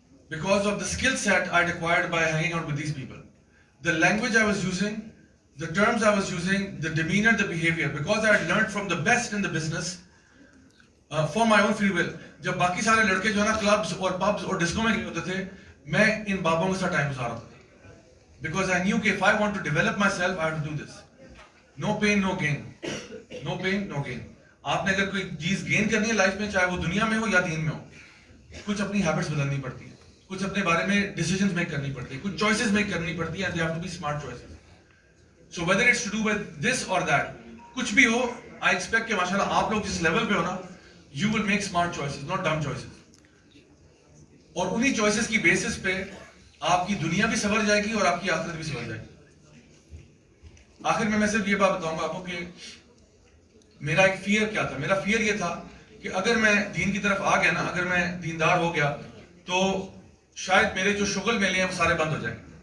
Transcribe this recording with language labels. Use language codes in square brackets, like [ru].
[en] Because of the skill set I'd acquired by hanging out with these people, the language I was using, the terms I was using, the demeanor, the behavior, because I had learned from the best in the business for my own free will. [ur] جب باقی سارے لڑکے جو ہے نا clubs اور pubs اور disco میں گئے ہوتے تھے, میں ان بابوں کے ساتھ ٹائم گزارا تھا. [en] Because I knew [ur] کہ [en] if I want to develop myself, I have to do this. No pain, no gain. No pain, no gain. [ur] آپ نے اگر کوئی چیز گین کرنی ہے لائف میں, چاہے وہ دنیا میں ہو یا دین میں ہو, کچھ اپنی ہیبٹس بدلنی پڑتی ہے, کچھ اپنے بارے میں ڈیسیژنز میک کرنی پڑتی ہے, کچھ چوائسز میک کرنی پڑتی ہے, [en] and they have to be smart choices. So whether it's to do with this or that, [ur] کچھ بھی ہو, [en] I expect [ur] کہ ماشاءاللہ آپ لوگ جس لیول پہ ہو نا, [en] you will make smart choices, not dumb choices. [ur] اور انہی چوائسز کی بیسس پہ آپ کی دنیا بھی سنور جائے گی اور آپ کی آخرت بھی سنور جائے گی. آخر میں صرف یہ بات بتاؤں گا آپ کو کہ میرا ایک فیئر کیا تھا. میرا فیئر یہ تھا کہ اگر میں دین کی طرف آ گیا نا, اگر میں دیندار ہو گیا تو شاید میرے جو شغل میلے ہیں وہ سارے بند ہو جائیں گے.